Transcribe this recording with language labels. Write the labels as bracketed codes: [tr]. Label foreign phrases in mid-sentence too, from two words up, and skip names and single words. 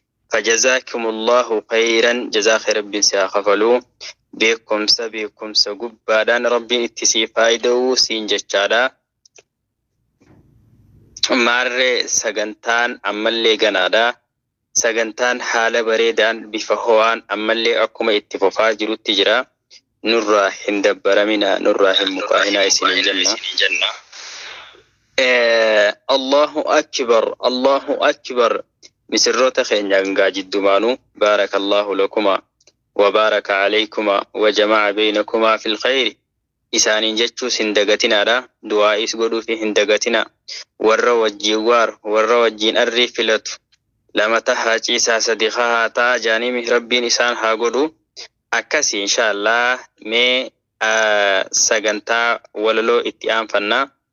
[ar] فجزاكم الله خيرا، جزاك خيرا [om] Rabbiin si haa kafaluu. Beekumsa, beekumsa gubbaadhaan Rabbiin itti sii faayida'uu siin jechaadha. Maarree sagantaan ammallee ganaadha. Sagantaan haala bareedaan bifa ho'aan ammallee akkuma itti fufaa jirutti jira. Nurraa hin dabbaraminaa, nurraa hin mukaa'inaa isiniin jenna. [ar] Eh, الله أكبر، الله أكبر. Misirroota keenya hangaa jiddumaanuu, بارك الله لكما، وبارك عليكما، وجمع بينكما في خير. [om] Isaaniin jechuus hin dagatinaadha. Du'aa'is godhuufi hin dagatina. Warra wajjin waar, warra wajjin arrii filatu. Lama tahaa ciisaa, sadi haa ta'a jaanimi Rabbiin isaan haa godhu. Akkasii inshaallah mee, ah, sagantaa walaloo itti aanfanna.